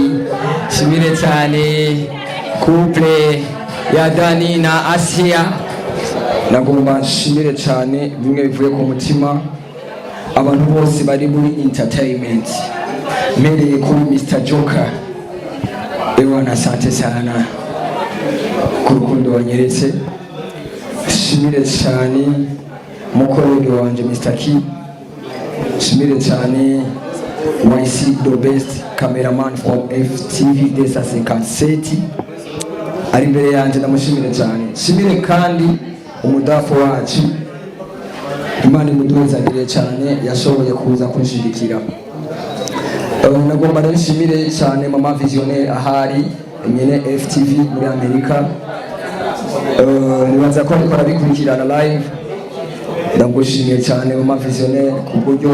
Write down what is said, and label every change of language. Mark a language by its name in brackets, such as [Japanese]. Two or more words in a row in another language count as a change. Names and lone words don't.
[Rundi] Shimire cyane couple ya Dani na Asia. nagomba nshimire cyane bimwe bivuye ku mutima abantu bose bari muri entertainment mpereye kuri Mr. Joker ewana [Swahili] asante sana [Rundi] ku rukundo wanyeretse nshimire cyane mukorege wanje Mr. Ki nshimire cyane YC [English] the best cameraman from [Rundi] FTV Desa 57 ari imbere yanjye ndamushimire cyane nshimire kandi umudafu wacu Imana imuduhezagire cyane yashoboye kuza kunshigikira nagomba nshimire cyane mama visionnaire ahari nyene FTV muri Amerika nibaza ko ariko arabikurikirana live ndagushimiye cyane mama visionnaire ku buryo